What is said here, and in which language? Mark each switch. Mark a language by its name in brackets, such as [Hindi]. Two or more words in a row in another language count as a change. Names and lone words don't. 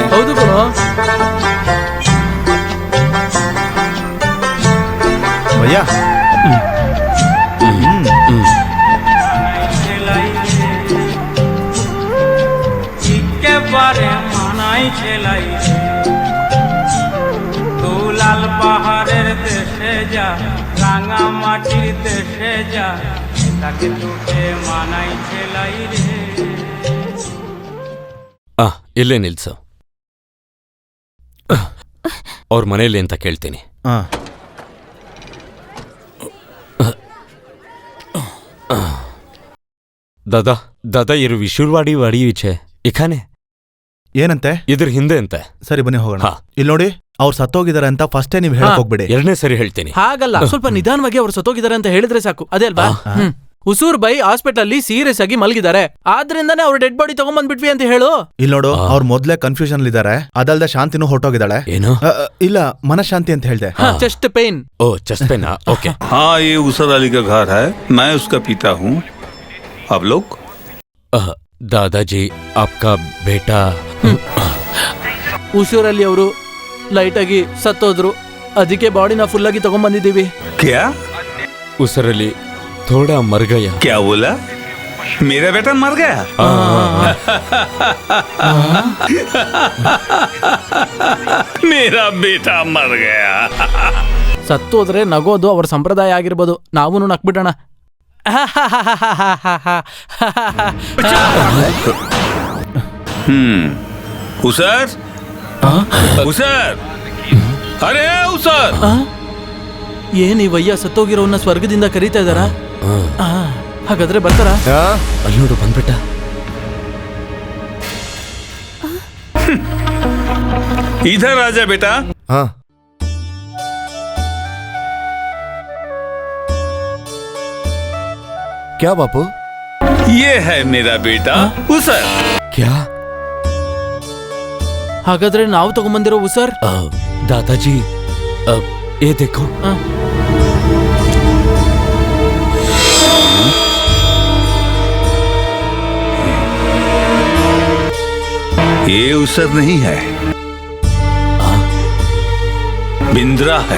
[Kannada] ಹೌದು ಕಣೋ. ಭಯ್ಯ [Bangla] লাল পাহাড়ের দেশে যা, রাঙা মাটির দেশে যা, তাকে তোকে মানাই ছেলাই রে. [Kannada] ಇಲ್ಲೇ ನಿಲ್ಸು. ಅವ್ರ ಮನೇಲಿ ಅಂತ ಕೇಳ್ತೀನಿ. दादा दादा ಇರು ವಿಶುರ್ವಾಡಿ ವಾಡಿ ಈಚೆ ಇಖಾನೆ ಏನಂತೆ? ಇದ್ರ ಹಿಂದೆ ಅಂತೆ. ಸರಿ ಬನ್ನಿ ಹೋಗೋಣ. ಇಲ್ಲಿ ನೋಡಿ, ಅವ್ರು ಸತ್ತೋಗಿದಾರೆ ಅಂತ ಫಸ್ಟೇ ನೀವು ಹೇಳಕ್ ಹೋಗ್ಬೇಡಿ. 2ನೇ ಸರಿ ಹೇಳ್ತೀನಿ. ಹಾಗಲ್ಲ, ಸ್ವಲ್ಪ ನಿಧಾನವಾಗಿ ಅವ್ರು ಸತ್ತೋಗಿದ್ದಾರೆ ಅಂತ ಹೇಳಿದ್ರೆ ಸಾಕು. ಅದೇ ಅಲ್ವಾ? ಹುಸೂರ್ ಬೈ ಹಾಸ್ಪಿಟಲ್ ಅಲ್ಲಿ ಸೀರಿಯಸ್ ಆಗಿ ಮಲಗಿದ್ದಾರೆ, ಆದ್ರಿಂದಾನೇ ಅವ್ರ [English] dead body [Kannada] ತಗೊಂಡ್ಬಂದ್ಬಿಟ್ವಿ ಅಂತ ಹೇಳು. ಇಲ್ಲಿ ನೋಡು, ಅವ್ರು ಮೊದ್ಲೇ ಕನ್ಫ್ಯೂಷನ್ ಇದ್ದಾರೆ. ಅದಲ್ದೆ ಶಾಂತಿನೂ ಹೊರಟೋಗಿದ್ದಾಳೆ. ಏನು? ಇಲ್ಲ, ಮನಶಾಂತಿ ಅಂತ ಹೇಳ್ದೆ. [English] chest pain. O, chest pain. OK. [Hindi] हाँ, ये उसर अली का घर है, मैं उसका पिता हूँ. आप लोग? दादाजी आपका बेटा. [Kannada] ಹುಸೂರಲ್ಲಿ ಅವರು ಲೈಟ್ ಆಗಿ ಸತ್ತೋದ್ರು, ಅದಕ್ಕೆ ಬಾಡಿನ ಫುಲ್ ಆಗಿ ತಗೊಂಡ್ಬಂದಿದ್ದೀವಿ. [Hindi] क्या? उसरली थोड़ा मर गया. क्या बोला? मेरा बेटा मर गया? मेरा बेटा मर गया. [Kannada] ಸತ್ತೋದ್ರೆ ನಗೋದು ಅವ್ರ ಸಂಪ್ರದಾಯ ಆಗಿರ್ಬೋದು, ನಾವೂ ನಕ್ಬಿಡೋಣ. [Hindi] उसर, उसर, अरे उसर. [Kannada] ಏನ್ ಈ ವಯ್ಯ ಸತ್ತೋಗಿರೋನ್ನ ಸ್ವರ್ಗದಿಂದ ಕರೀತಾ ಇದಾರ? ಹಾಗಾದ್ರೆ ಬರ್ತಾರ? ಅಲ್ಲಿ ನೋಡು, ಬಂದ್ಬಿಟ್ಟ. [Hindi] इधर आजा बेटा. हाँ. क्या बापू? ये है मेरा बेटा उसर. क्या? [Kannada] ಹಾಗಾದ್ರೆ ನಾವು ತಗೊಂಬಂದಿರೋ ಉಸರ್? [Hindi] दादाजी ये देखो. ये उसर नहीं है, बिंद्रा है.